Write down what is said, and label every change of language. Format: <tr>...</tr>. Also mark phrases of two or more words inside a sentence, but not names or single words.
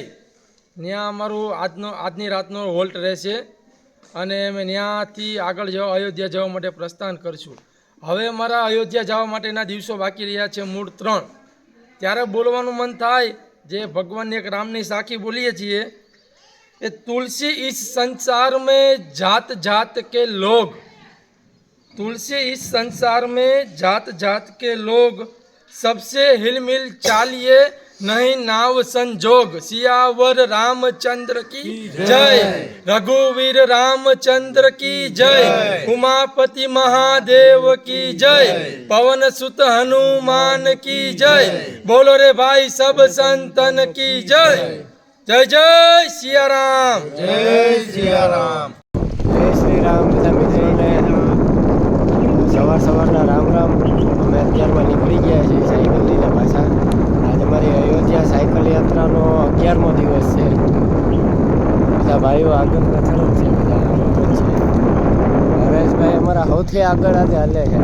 <gu>ત્યાં અમારું આજની રાતનો હોલ્ટ રહેશે અને અમે ત્યાંથી આગળ અયોધ્યા જવા માટે પ્રસ્થાન કરીશું. હવે અમારા અયોધ્યા જવા માટેના દિવસો બાકી રહ્યા છે મૂળ 3. ત્યારે બોલવાનું મન થાય જે ભગવાનની એક રામની સાખી બોલીએ છીએ એ તુલસી</gu> <hi>इस संसार में जात जात के लोग, तुलसी इस संसार में जात जात के लोग, सबसे हिलमिल चालिए नहीं नाव संजोग. सियावर रामचंद्र की जय, रघुवीर रामचंद्र की जय, उमापति महादेव की जय, पवन सुत हनुमान की जय. बोलो रे भाई सब संतन की जय. जय जय सियाराम. जय सियाराम. जय श्री राम.</hi> <gu>બધા મિત્રોને સવારના રામ રામ. અમે અત્યારમાં નીકળી ગયા છીએ સાયકલ લઈને પાછા. આજે અમારી અયોધ્યા સાયકલ યાત્રાનો 11મો દિવસ છે. બધા ભાઈઓ આગળ પાછળ છે, બધા આગળ છે. હરેશભાઈ અમારા સૌથી આગળ આજે હાલે છે.</gu>